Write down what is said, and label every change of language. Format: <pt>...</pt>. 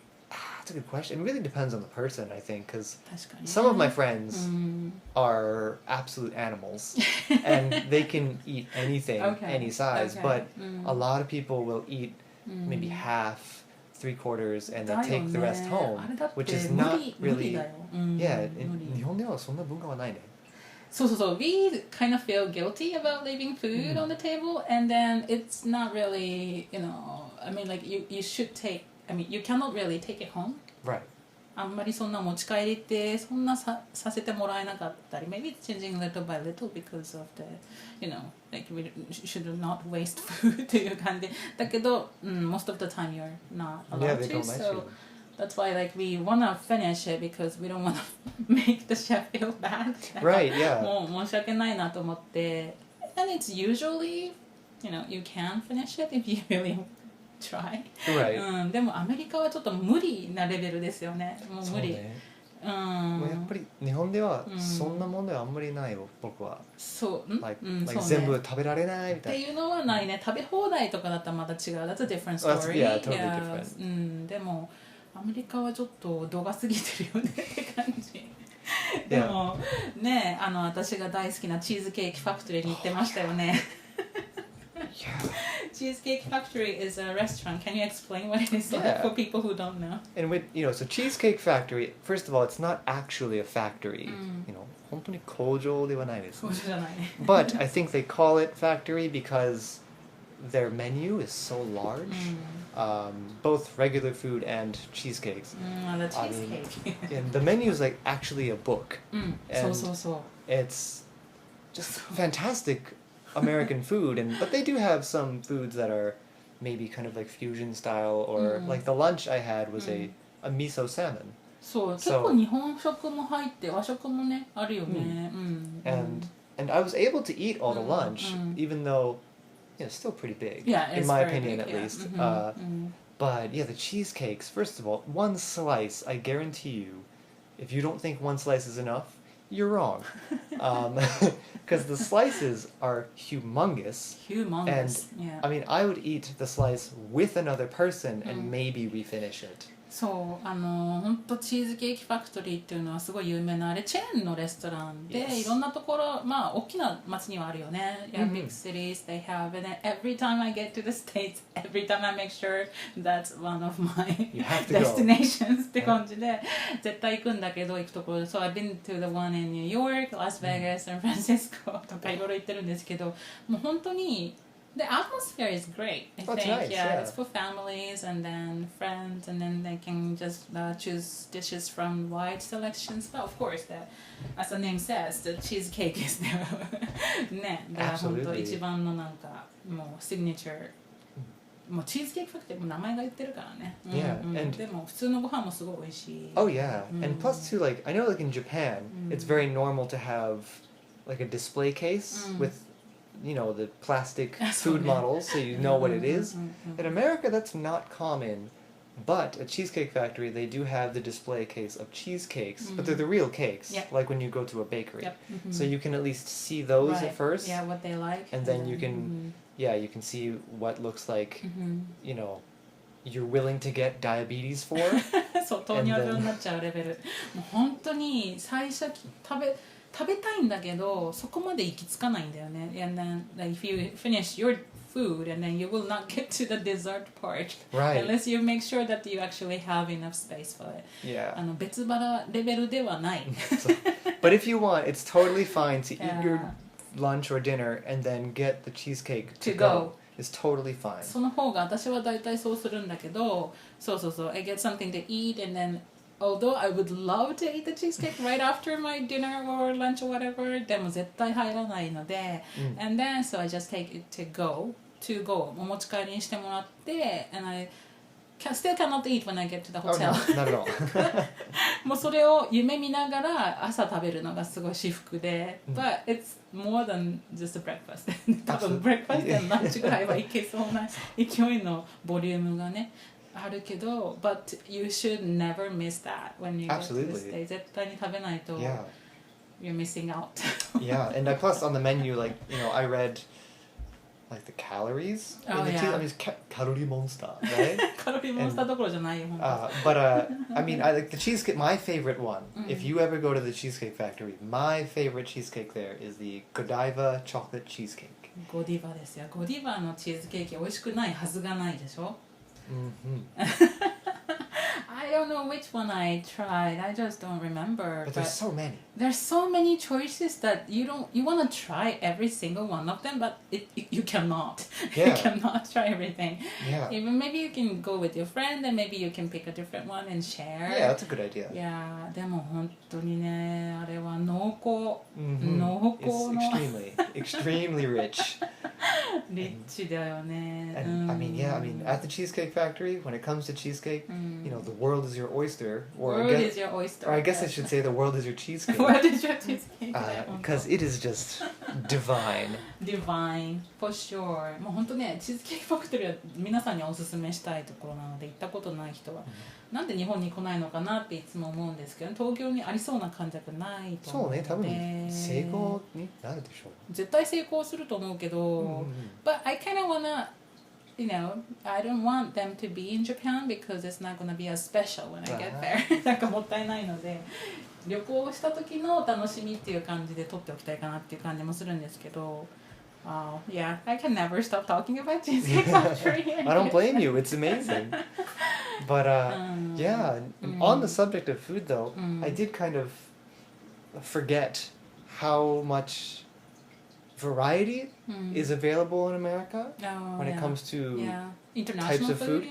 <en>That's a good question. It really depends on the person, I think, because</en> <ja>確かに</ja> <en>some of my friends are absolute animals and they can eat anything, any size, but a lot of people will eat maybe half, 3/4, and then take the rest home, which is not really...</en> <ja>Yeah, 日本ではそんな文化はないね。</ja> <en>そう、we kind of feel guilty about leaving food on the table, and then it's not really, you know, I mean, like you should take, I mean, you cannot really take it home. Right.</en> <ja>あんまりそんな持ち帰りってそんなさせてもらえなかったり</ja> <en>maybe it's changing little by little because of the, you know, like we should not waste food</en> <ja>っていう感じだけど、</ja> <en>most of the time you're not allowed to, so that's why like we wanna finish it because we don't wanna make the chef feel bad. Right, yeah.</en> <ja>もう申し訳ないなと思って</ja> <en>and it's usually, you know, you can finish it if you really try. Right.</en> <ja>でもアメリカはちょっと無理なレベルですよね。もう無理。もうやっぱり日本ではそんなもんではあんまりないよ、僕は。そう、 like 全部食べられないみたいな。っていうのはないね。食べ放題とかだったらまた違う。</ja> <en>That's a different story. Yeah, totally different.</en> <ja>でもアメリカはちょっと度が過ぎてるよねって感じ。でもね、私が大好きなチーズケーキファクトリーに行ってましたよね。</ja> <en>Cheesecake Factory is a restaurant. Can you explain what it is for people who don't know? And with, you know, so Cheesecake Factory, first of all, it's not actually a factory.</en> <ja>You know, 本当に工場ではないです。工場じゃないね。</ja> <en>But I think they call it factory because their menu is so large. Both regular food and cheesecakes. The cheesecake. And the menu is like actually a book. And</en> <ja>そう。</ja> <en>it's just fantastic American food, but they do have some foods that are maybe kind of like fusion style, or like the lunch I had was a miso salmon.</en> <ja>そう、結構日本食も入って和食もねあるよね。</ja> <en>And I was able to eat all the lunch, even though, you know, it's still pretty big, in my opinion at least. But yeah, the cheesecakes, first of all, one slice, I guarantee you, if you don't think one slice is enough, you're wrong. Because the slices are humongous. Humongous. And Yeah. I mean, I would eat the slice with another person and maybe refinish it.</en> <ja>そう本当チーズケーキファクトリーっていうのはすごい有名なあれチェーンのレストランで、</ja> <en>Yes.</en> <ja>いろんなところまあ大きな街にはあるよね。</ja> <en>Yeah, big cities they have, and then every time I get to the States, every time I make sure that's one of my You have to go.</en> <ja>destinations って感じで絶対行くんだけど行くところ。</ja> <en>So I've been to the one in New York, Las Vegas, San Francisco</en> <ja>とかいろいろ行ってるんですけど、もう本当に</ja> <en>The atmosphere is great. I That's think, nice, yeah. It's for families and then friends, and then they can just choose dishes from wide selections. But of course, as the name says, the cheesecake is there.</en> <ja>ね、だから本当一番のなんかもうシグネチャー。もうチーズケーキファクトリーも名前が言ってるからね。</ja> <en>Yeah, and</en> <ja>でも普通のご飯もすごい美味しい。</ja> <en>Oh yeah, and plus too, like I know, like in Japan, it's very normal to have like a display case with.You know, the plastic food models, so you know what it is. In America, that's not common, but at Cheesecake Factory, they do have the display case of cheesecakes, but they're the real cakes, like when you go to a bakery. So you can at least see those at first. Yeah, what they like. And then you can, you can see what looks like, you know, you're willing to get diabetes for.</en> <ja>そう、糖尿病になっちゃうレベル。もう本当に最初食べたいんだけどそこまで行き着かないんだよね。</ja> <en>And then like, if you finish your food and then you will not get to the dessert part unless you make sure that you actually have enough space for it. Yeah.</en> <ja>別腹レベルではない。</ja> <en>But if you want, it's totally fine to eat your lunch or dinner and then get the cheesecake to go. It's totally fine.</en> <ja>その方が私は大体そうするんだけど、そう。</ja> <en>I get something to eat and then.Although I would love to eat the cheesecake right after my dinner or lunch or whatever,</en> <ja>でも絶対入らないので、</ja> <en>and then so I just take it to go</en> <ja>お持ち帰りにしてもらって、</ja> <en>and I still cannot eat when I get to the hotel. Oh, no, not at all.</en> <ja>もうそれを夢見ながら朝食べるのがすごい至福で、</ja> <en>but it's more than just a breakfast.</en> <ja>多分</ja> <en>breakfast and lunch</en> <ja>ぐらいはいけそうな勢いのボリュームがね。あるけど</ja> <en>but you should never miss that when you go to the States.</en> <ja>絶対に食べないと</ja> <en>you're missing out. Yeah, and plus on the menu, like, you know, I read like the calories. Oh, yeah. I mean, calorie monster, right?</en> <ja>カロリーモンスターどころじゃないよ、本当。</ja> <en>But I mean, I like the cheesecake. My favorite one, if you ever go to the Cheesecake Factory, my favorite cheesecake there is the Godiva chocolate cheesecake.</en> <ja>ゴディバですよ。ゴディバのチーズケーキ美味しくないはずがないでしょ。</ja> <en>I don't know which one I tried. I just don't remember. But there's so many. There's so many choices that you want to try every single one of them, but you cannot. Yeah. You cannot try everything. Yeah. Even maybe you can go with your friend and maybe you can pick a different one and share. Yeah, that's a good idea.</en> <ja>Yeah, でも本当にね、あれは濃厚、 Mm-hmm. 濃厚</ja> <en>It's</en> <ja>の</ja> <en>extremely rich.</en> <ja>リッチだよね。</ja> <en>And I mean, I mean, at the Cheesecake Factory, when it comes to cheesecake, you know, the world is your oyster. World is your oyster. Or I guess I should say the world is your cheesecake. World is your cheesecake. Because it is just divine. Divine, for sure.</en> <ja>もう本当ね、チーズケーキファクトリーは皆さんにおすすめしたいところなので、行ったことない人は、なんで日本に来ないのかなっていつも思うんですけど、東京にありそうな感覚ないと思うので。そうね、多分成功になるでしょう。絶対成功すると思うけど、</ja> <en>But I kind of wanna, you know, I don't want them to be in Japan because it's not gonna be as special when I get there.</en> <ja>なんかもったいないので、旅行した時の楽しみっていう感じで撮っておきたいかなっていう感じもするんですけど。</ja> <en>Yeah, I can never stop talking about Cheesecake Factory. I don't blame you. It's amazing. But yeah, on the subject of food though, I did kind of forget how much variety is available in America when it comes to types of food.</en>